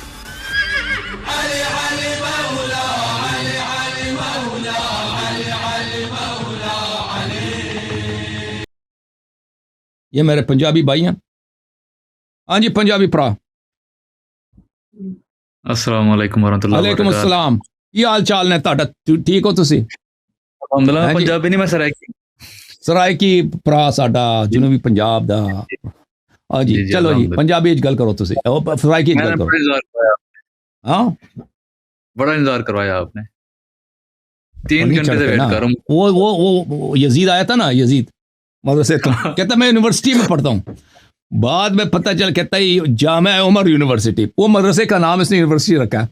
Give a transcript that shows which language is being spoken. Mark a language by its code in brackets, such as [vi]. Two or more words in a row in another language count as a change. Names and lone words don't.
[ur] یہ میرے پنجابی بھائی ہیں. [pa] ہاں جی پنجابی پرا. [ur] السلام علیکم ورحمۃ اللہ وعلیکم السلام. [pa] ਕੀ ਹਾਲ ਚਾਲ ਨੇ ਤੁਹਾਡਾ? ਠੀਕ ਹੋ ਤੁਸੀਂ? [ur] الحمدللہ پنجابی نہیں میں سرائکی. [pa] سرائکی ਭਰਾ ਸਾਡਾ ਜਨੂਬੀ ਪੰਜਾਬ ਦਾ. ਹਾਂ ਜੀ ਚਲੋ ਜੀ ਪੰਜਾਬੀ ਚ ਗੱਲ ਕਰੋ ਤੁਸੀਂ. سرائکی ਚ ਗੱਲ ਕਰੋ. [ur] ہاں بڑا انتظار کروایا آپ نے. 3 گھنٹے سے ویٹ کر رہا ہوں. وہ یزید آیا تھا نا، یزید مدرسے تو کہتا میں یونیورسٹی میں پڑھتا ہوں. بعد میں پتہ چل کہتا ہے جامعہ عمر یونیورسٹی، وہ مدرسے کا نام اس نے یونیورسٹی رکھا ہے.